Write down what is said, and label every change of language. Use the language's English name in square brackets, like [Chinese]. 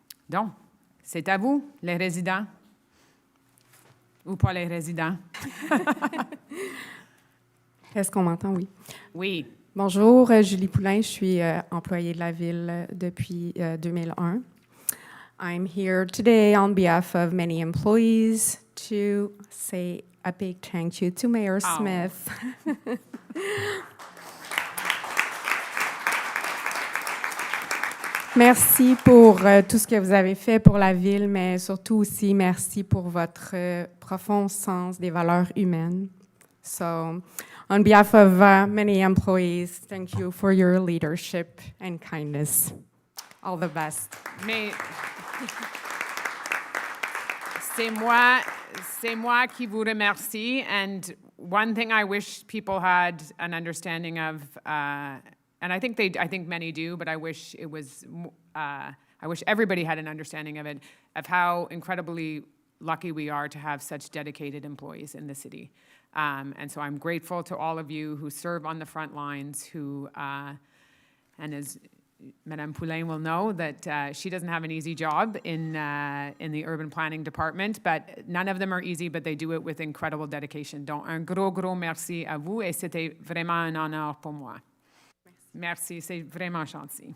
[French] Donc, c'est à vous, les résidents. Ou pas les résidents. Est-ce qu'on m'entend? Oui. Oui. Bonjour, Julie Poulain, je suis employée de la ville depuis 2001. [English] I'm here today on behalf of many employees to say a big thank you to Mayor Oh. Smith. [French] Merci pour tout ce que vous avez fait pour la ville, mais surtout aussi merci pour votre profond sens des valeurs humaines. [English] So, on behalf of many employees, thank you for your leadership and kindness. All the best. [French] Mais c'est moi qui vous remercie. [English] And one thing I wish people had an understanding of, and I think many do, but I wish it was, I wish everybody had an understanding of it, of how incredibly lucky we are to have such dedicated employees in the city. And so I'm grateful to all of you who serve on the front lines, who, and as Madame Poulain will know, that she doesn't have an easy job in the urban planning department, but none of them are easy, but they do it with incredible dedication. [French] Donc, un gros merci à vous, et c'était vraiment un honneur pour moi. Merci, c'est vraiment gentil.